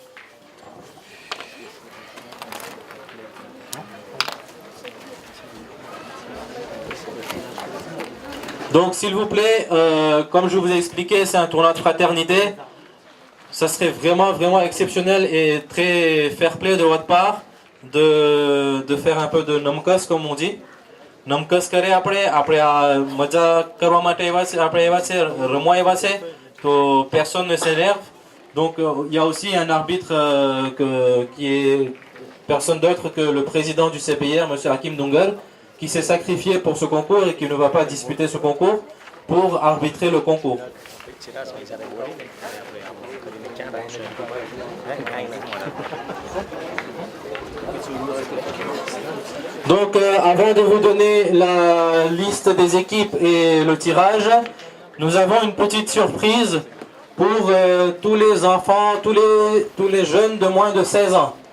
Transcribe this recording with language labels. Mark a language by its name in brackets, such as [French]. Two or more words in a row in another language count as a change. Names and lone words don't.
[French] Donc s'il vous plaît, comme je vous ai expliqué, c'est un tournoi de fraternité. Ça serait vraiment exceptionnel et très fair play de votre part de faire un peu de nomkos comme on dit. [Gujarati] Nomkos કરે આપણે મજા કરવા માટે આપણે એવા છે રમવા એવા છે તો [French] personne ne s'énerve. Donc il y a aussi un arbitre qui est personne d'autre que le président du CBR, M. Hakim Dongar, qui s'est sacrifié pour ce concours et qui ne va pas disputer ce concours pour arbitrer le concours. Donc avant de vous donner la liste des équipes et le tirage, nous avons une petite surprise pour tous les enfants, tous les jeunes de moins de 16 ans.